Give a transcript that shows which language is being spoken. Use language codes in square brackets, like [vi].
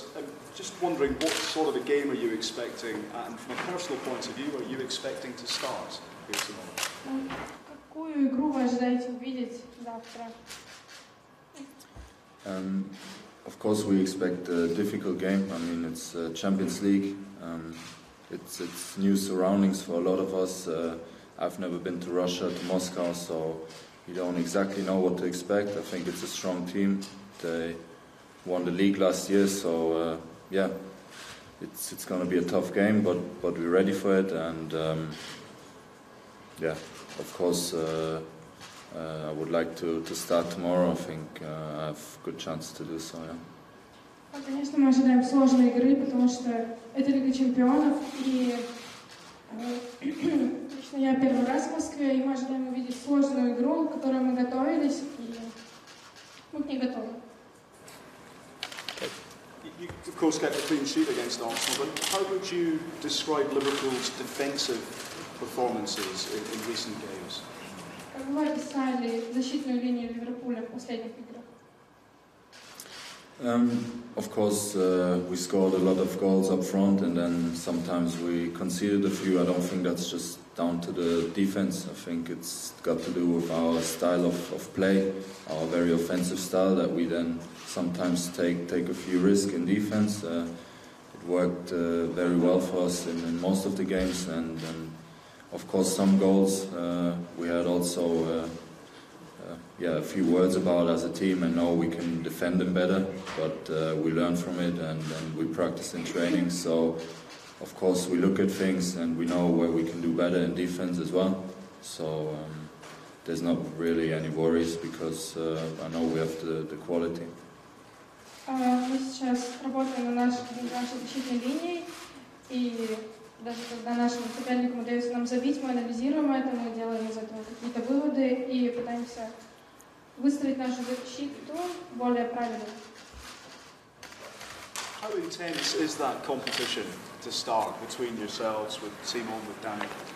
[en] I'm just wondering, what sort of a game are you expecting, and from a personal point of view, are you expecting to start here tomorrow? [ru] Какую игру вы ожидаете увидеть завтра? [en] Of course, we expect a difficult game. I mean, it's Champions League. It's new surroundings for a lot of us. I've never been to Russia, to Moscow, so you don't exactly know what to expect. I think it's a strong team. They won the league last year, so yeah, it's going to be a tough game, but we're ready for it. And yeah, of course, I would like to start tomorrow. I think I have a good chance to do so. Yeah. [ru] Конечно, мы ожидаем сложной игры, потому что это Лига чемпионов, и лично я первый раз в Москве, и мы ожидаем увидеть сложную игру, к которой мы готовились, и мы к ней готовы. [en] You, of course, kept a clean sheet against Arsenal, but how would you describe Liverpool's defensive performances in recent games? [ru] Как вы описали защитную линию Ливерпуля в последних играх? [en] Of course, we scored a lot of goals up front, and then sometimes we conceded a few. I don't think that's just down to the defense. I think it's got to do with our style of play, our very offensive style, that we then sometimes take a few risks in defense. It worked very well for us in most of the games, and of course some goals we had also a few words about as a team, and know we can defend them better, but we learn from it, and we practice in training. So of course we look at things and we know where we can do better in defense as well. So there's not really any worries, because I know we have the quality. [ru] Мы сейчас работаем над нашей защитной линией, и даже когда нашим соперникам удается нам забить, мы анализируем это, мы делаем из этого какие-то выводы и пытаемся выстроить нашу защиту более правильно. [en] How intense is that competition to start between yourselves, with Simon, with Danny?